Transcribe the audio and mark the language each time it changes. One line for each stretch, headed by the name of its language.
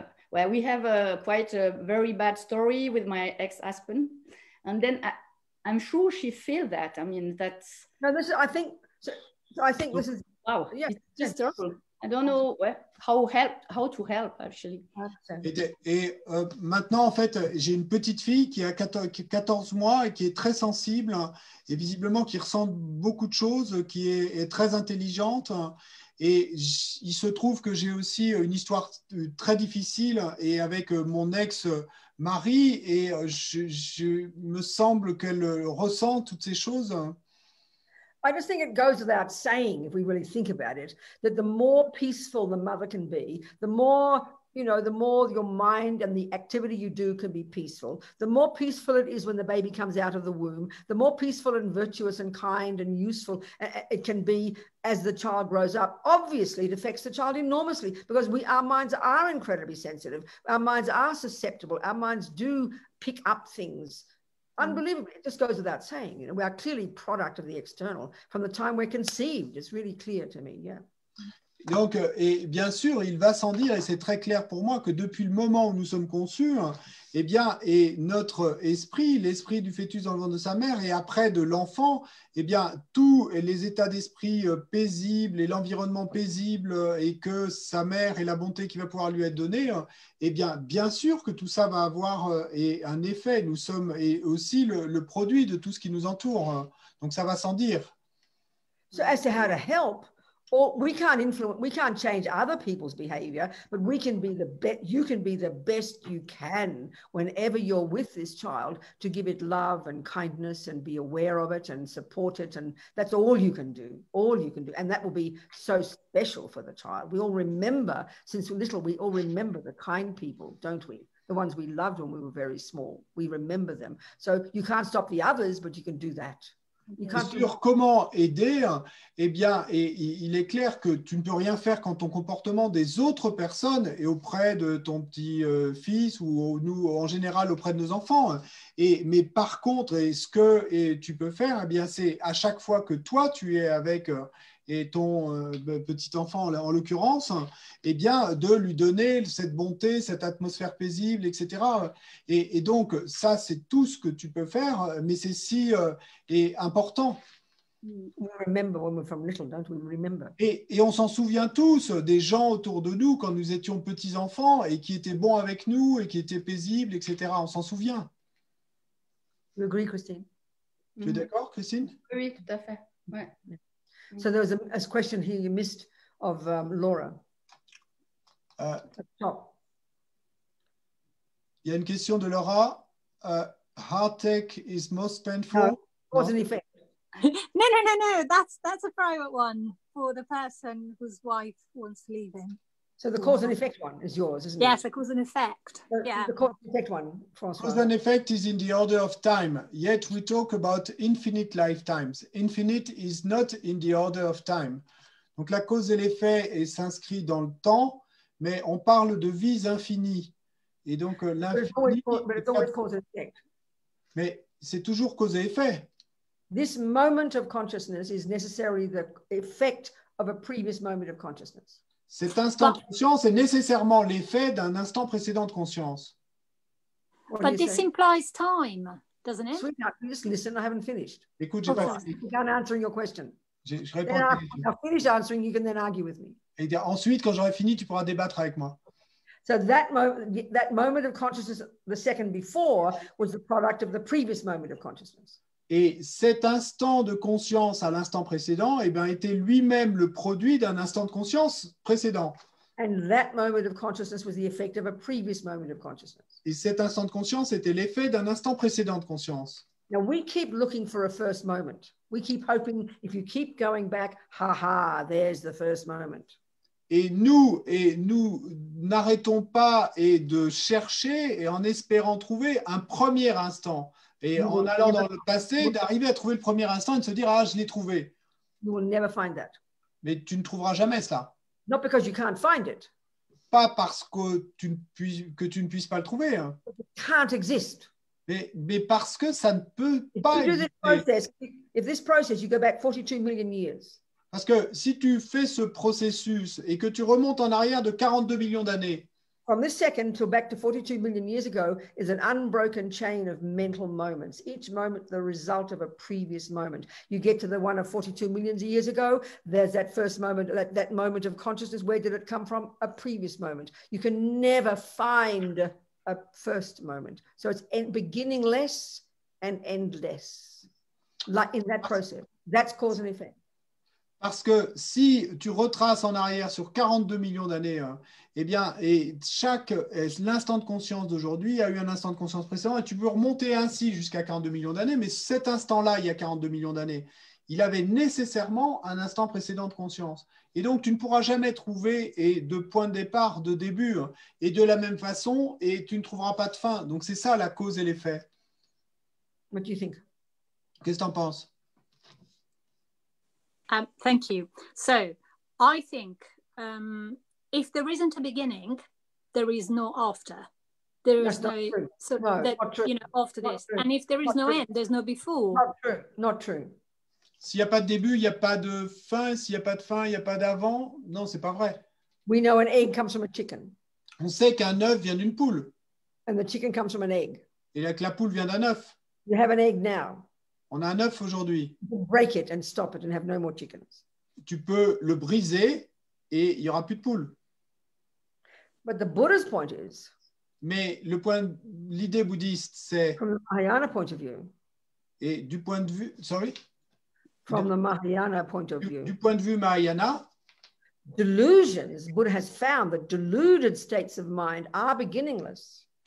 English: Well, we have quite a very bad story with my ex-husband, and then I'm sure she feels that. I mean, that's. No, this is. I think this is. Wow. Yeah, it's just terrible. I don't know how to help actually.
French: Et maintenant, en fait, j'ai une petite fille qui a 14 mois et qui est très sensible et visiblement qui ressent beaucoup de choses, qui est très intelligente. Et il se trouve que j'ai aussi une histoire très difficile et avec mon ex-mari et je me semble qu'elle ressent toutes ces choses.
English: I just think it goes without saying, if we really think about it, that the more peaceful the mother can be, the more your mind and the activity you do can be peaceful. The more peaceful it is when the baby comes out of the womb, the more peaceful and virtuous and kind and useful it can be as the child grows up. Obviously, it affects the child enormously because our minds are incredibly sensitive. Our minds are susceptible. Our minds do pick up things. Unbelievably, it just goes without saying. We are clearly product of the external from the time we're conceived. It's really clear to me, yeah.
French: Donc, et bien sûr, il va sans dire, et c'est très clair pour moi, que depuis le moment où nous sommes conçus, eh bien, et notre esprit, l'esprit du fœtus dans le ventre de sa mère, et après de l'enfant, eh bien, tous les états d'esprit paisibles et l'environnement paisible et que sa mère et la bonté qui va pouvoir lui être donnée, eh bien sûr que tout ça va avoir un effet. Nous sommes aussi le produit de tout ce qui nous entoure. Donc, ça va sans dire.
English: So as to how to help, or we can't change other people's behavior, but we can be you can be the best you can whenever you're with this child to give it love and kindness and be aware of it and support it. And that's all you can do, And that will be so special for the child. We all remember, since we're little, we all remember the kind people, don't we? The ones we loved when we were very small. We remember them. So you can't stop the others, but you can do that.
French: Sur comment aider, eh bien, et il est clair que tu ne peux rien faire quand ton comportement des autres personnes est auprès de ton petit-fils ou nous, en général, auprès de nos enfants. Mais par contre, ce que tu peux faire, eh bien, c'est à chaque fois que toi, tu es avec et ton petit enfant, en l'occurrence, eh bien, de lui donner cette bonté, cette atmosphère paisible, etc. Et donc, ça, c'est tout ce que tu peux faire, mais c'est si important.
English: We remember when we're from little, don't we? Remember.
French: Et on s'en souvient tous des gens autour de nous quand nous étions petits-enfants et qui étaient bons avec nous et qui étaient paisibles, etc. On s'en souvient.
English: You agree, Christine?
French: Tu es d'accord, Christine? Oui, tout à fait. Ouais.
English: So there was a question here you missed of Laura. At the top.
French: Il y a une question de Laura.
English: Heartache is most painful. Cause and effect. No. That's a private one for the person whose wife wants to leave him. So the cause and effect one is yours, isn't it? Yes, the cause and effect. Yeah. The cause and effect one, François. Cause and effect is in the order of time, yet we talk about infinite lifetimes. Infinite is not in the order of time.
French: Donc la cause et l'effet s'inscrit dans le temps, mais on parle de vies infinies. Et donc l'infini.
English: But it's always cause and effect.
French: Mais c'est toujours cause et effet.
English: This moment of consciousness is necessarily the effect of a previous moment of consciousness.
French: Cet instant de conscience est nécessairement l'effet d'un instant précédent de conscience.
English: But this implies time, doesn't it? Sweetheart, just listen, I haven't finished.
French: Écoute, j'ai pas fini.
English: I'm done answering your question.
French: Je réponds.
English: I'll finish answering, you can then argue with me.
French: Et ensuite, quand j'aurai fini, tu pourras débattre avec moi.
English: So that moment of consciousness, the second before, was the product of the previous moment of consciousness.
French: Et cet instant de conscience à l'instant précédent, eh bien, était lui-même le produit d'un instant de conscience précédent.
English: And that moment of consciousness was the effect of a previous moment of consciousness.
French: Et cet instant de conscience était l'effet d'un instant précédent de conscience.
English: Now we keep looking for a first moment. We keep hoping if you keep going back, ha, there's the first moment.
French: Et nous n'arrêtons pas de chercher et en espérant trouver un premier instant. Et en allant dans le passé, d'arriver à trouver le premier instant et de se dire « Ah, je l'ai trouvé ».
English: You will never find that.
French: Mais tu ne trouveras jamais cela.
English: Not because you can't find it.
French: Pas parce que tu ne puisses pas le trouver. Hein.
English: It can't exist.
French: Mais parce que ça ne peut pas exister.
English: If this process, you go back 42 million years.
French: Parce que si tu fais ce processus et que tu remontes en arrière de 42 millions d'années,
English: from this second till back to 42 million years ago is an unbroken chain of mental moments. Each moment the result of a previous moment. You get to the one of 42 million years ago, there's that first moment, that moment of consciousness. Where did it come from? A previous moment. You can never find a first moment. So it's beginningless and endless, like in that process. That's cause and effect.
French: Parce que si tu retraces en arrière sur 42 millions d'années, eh bien, l'instant de conscience d'aujourd'hui a eu un instant de conscience précédent et tu peux remonter ainsi jusqu'à 42 millions d'années, mais cet instant-là, il y a 42 millions d'années, il avait nécessairement un instant précédent de conscience. Et donc, tu ne pourras jamais trouver de point de départ, de début, et de la même façon, et tu ne trouveras pas de fin. Donc, c'est ça la cause et l'effet.
English: What do you think?
French: Qu'est-ce que tu en penses?
English: Thank you. So I think if there isn't a beginning, there is no after. There is no, so no, that, you know, after not this. true. And if there is Not no true. end, there's no before. Not true. Not true.
French: S'il n'y a pas de début, il n'y a pas de fin. S'il n'y a pas de fin, il n'y a pas d'avant. Non, c'est pas vrai.
English: We know an egg comes from a chicken.
French: On sait qu'un œuf vient d'une poule.
English: And the chicken comes from an egg.
French: Et que la poule vient d'un œuf.
English: You have an egg now.
French: On a un œuf aujourd'hui.
English: You can break it and stop it and have no more chickens.
French: Tu peux le briser et il n'y aura plus de poules.
English: But the Buddha's point is,
French: mais l'idée bouddhiste, c'est...
English: From the Mahayana point of view.
French: Et du point de vue...
English: Sorry? From the Mahayana point of view.
French: Du point de vue Mahayana.
English: Delusions, Buddha has found that deluded states of mind are beginningless.